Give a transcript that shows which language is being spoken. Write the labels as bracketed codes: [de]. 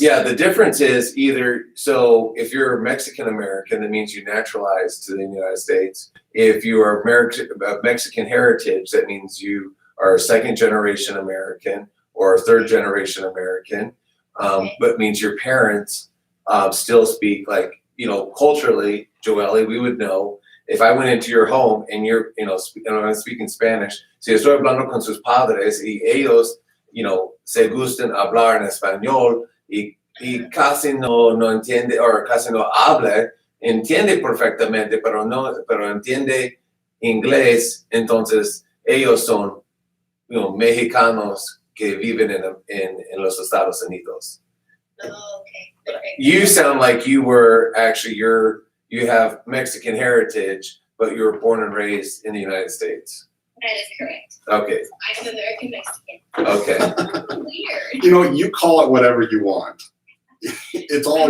[en] Yeah, the difference is so if you're Mexican American, that means you naturalized to the United States. If you are Mexican heritage, that means you are a second generation American or a third generation American, but means your parents still speak culturally, Joelle, we would know. If I went into your home and you're, and I'm speaking Spanish, [es] si estoy hablando con sus padres y ellos, se gusten hablar en español y casi no entiende o casi no habla, entiende perfectamente, pero entiende inglés, entonces ellos son, mexicanos que viven en los Estados Unidos. [en] Oh, okay. Perfect. You sound like you were actually you have Mexican heritage, but you were born and raised in the United States. That is correct. Okay. I'm American Mexican. Okay. Weird. You call it whatever you want. It's all